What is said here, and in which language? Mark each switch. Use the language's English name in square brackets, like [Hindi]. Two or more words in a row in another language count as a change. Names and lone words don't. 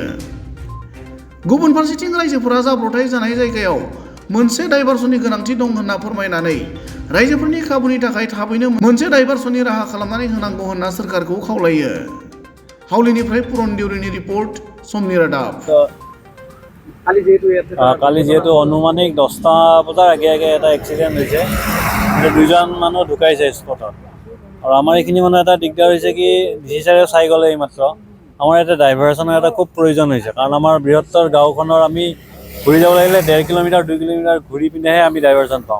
[Bodo] गुबुन फारसेथिं रायजोफोरा जाब्रबथाय जानाय जायगायाव मोनसे डाइभारसननि गोनांथि दं होनना फोरमायनानै रायजोफोरनि खाबुनि थाखाय थाबैनो मोनसे डाइभारसननि राहा खालामनानै होनांगौ होनना सोरखारखौ खावलायो। हावलिनिफ्राय पुरन देउरिनि रिपर्ट समनि रादाब। [Assamese] কালি যেহেতু অনুমানিক 10টা বজাৰ আগে আগে এটা এক্সিডেণ্ট হৈছে, দুজন মানুহ ঢুকাইছে স্পটত। আৰু আমাৰ এইখিনি মানে এটা দিগদাৰ হৈছে কি [English] DC sir [Assamese] চাই গ'লে এইমাত্ৰ আমাৰ এটা ডাইভাৰচনৰ এটা খুব প্ৰয়োজন হৈছে, কাৰণ আমাৰ বৃহত্তৰ গাঁওখনৰ আমি ঘূৰি যাব লাগিলে 1.5 কিলোমিটাৰ 2 কিলোমিটাৰ ঘূৰি পিনেহে আমি ডাইভাৰচন পাওঁ।